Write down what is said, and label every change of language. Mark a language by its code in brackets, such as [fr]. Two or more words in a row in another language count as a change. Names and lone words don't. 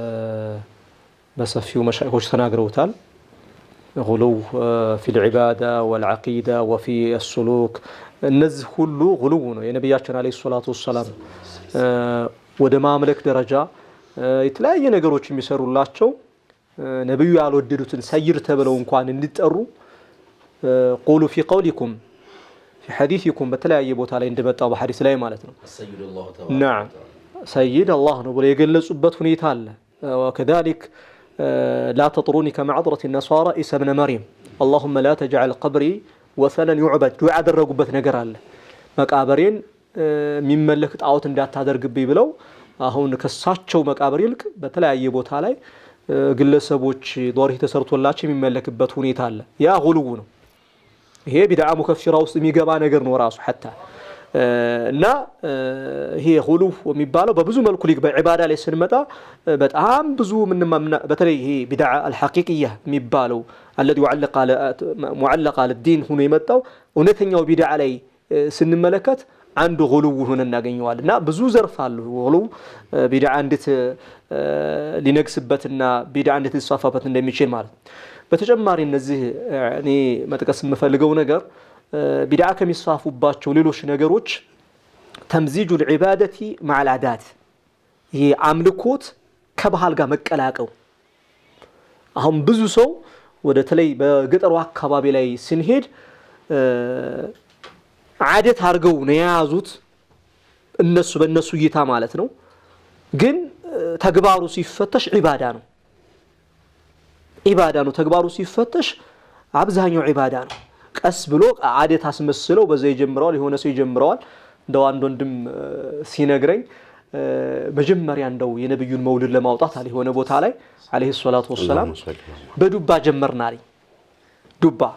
[am] በሰፊው መሻይኾች ተናግረውታል [ar] غلو في العبادة والعقيدة وفي السلوك [am] እነዚህ ሁሉ غلو ነው የነብያችን [ar] عليه الصلاة والسلام [am] ወደ ማምለክ ደረጃ የተለያየ ነገሮች የሚሰሩላቸው ነብዩ ያልወደዱትን ሰይር ተብለው እንኳን እንዲጠሩ [ar] قولوا في قولكم في حديثكم [am] በተለያየ ቦታ ላይ እንደመጣው በሐዲስ ላይ ማለት ነው [ar] السيد الله تبارك [am] نعم ሰይድ አላህ ነው ብለው የገለጹበት ሁኔታ አለ [ar] وكذلك لا تطروني كمعذرة النصارى عيسى ابن مريم اللهم لا تجعل قبري وثنا يعبد دعاء [am] ያደረጉበት ነገር አለ መቃብሬን የሚመለክ ጣዖት እንዳታደርግብኝ ብለው አሁን ከሳቸው መቃብር ይልቅ በተለያየ ቦታ ላይ ግለሰቦች ዶርህ ተሰርቶላቸው የሚመለክበት ሁኔታ አለ ያ ጉሉው ነው ይሄ [ar] بدعة مكفرة [am] ውስጥ የሚገባ ነገር ነው ራሱ حتى እና ይሄ ጉሉው የሚባለው በብዙ መልኩ ሊግ በዒባዳ ላይ ስንመጣ በጣም ብዙ በተለይ ይሄ [ar] بدعة الحقيقية [am] የሚባለው [ar] الذي معلق على [am] الدين ሆኖ የመጣው እውነተኛው ቢድዓ ላይ ስንመለከት አንዱ ጉሉው ሆነ እናገኘዋልና ብዙ ዘርፍ አሉ ጉሉው ቢድዓ እንዴት ሊነግስበትና ቢድዓ እንዴት ሊስፋፋበት እንደሚችል ማለት በተጨማሪ እነዚህ እኔ መጥቀስ የምፈልገው ነገር ቢድዓ ከሚስፋፉባቸው ሌሎች ነገሮች [ar] تمزيج العبادة مع العادات [am] ይሄ አምልኮት ከባህል ጋር መቀላቀው አሁን ብዙ ሰው ወደ ተለይ በገጠሩ አካባቢ ላይ ስንሄድ ዓደት አድርገው ነው የያዙት እነሱ በእነሱ እይታ ማለት ነው ግን ተግባሩ ሲፈተሽ ዒባዳ ነው ተግባሩ ሲፈተሽ አብዛኛው ዒባዳ ነው ቀስ ብሎ ዓደት አስመስለው በዛ ይጀምራል የሆነ ሰው ይጀምራል እንደው አንድ ወንድም ሲነግረኝ መጀመሪያ እንደው የነብዩን መውሊድ ለማውጣት አለ የሆነ ቦታ ላይ [ar] عليه الصلاة والسلام [am] በዱባ ጀመርናል ዱባ